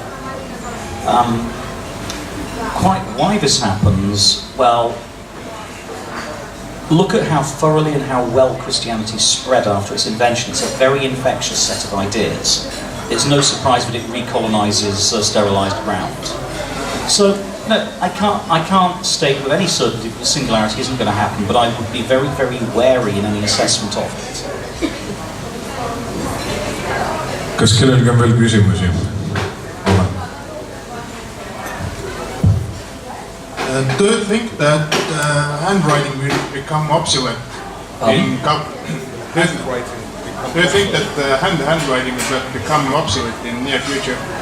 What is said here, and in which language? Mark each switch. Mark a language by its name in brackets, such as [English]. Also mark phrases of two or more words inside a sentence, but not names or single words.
[English] Quite why this happens, well, look at how thoroughly and how well Christianity spread after its invention. It's a very infectious set of ideas. It's no surprise that it recolonizes sterilized ground. So, no, I can't state with any certainty that the singularity isn't going to happen, but I would be very, very wary in any assessment of it. [Estonian] Kas kellelgi on veel küsimusi? [English] Do you think that handwriting will become obsolete? Do you think that handwriting will become obsolete in near future?